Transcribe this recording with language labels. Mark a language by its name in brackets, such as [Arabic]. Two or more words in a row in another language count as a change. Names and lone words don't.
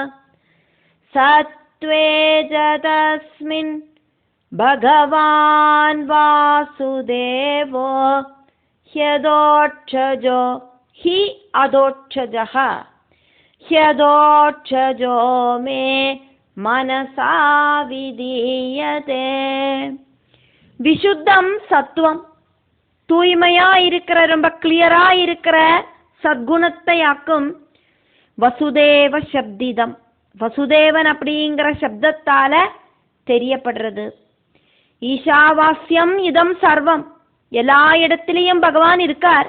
[Sanskrit] सत्वे च तस्मिन् भगवान् वासुदेवो. ह्यदोक्षजो हि अदोक्षजः. ह्यदोक्षजो मे मनसा विधीयते. विशुद्धं सत्त्वम्, [Tamil] தூய்மையா இருக்கிற, ரொம்ப கிளியரா இருக்கிற சத்குணத்தை ஆக்கும். [Sanskrit] वासुदेव शब्दितम्, [Tamil] வசுதேவன் அப்படிங்கிற சப்தத்தால தெரியப்படுறது. [Sanskrit] ईशावास्यम् इदं सर्वम्, [Tamil] எல்லா இடத்திலையும் பகவான் இருக்கார்.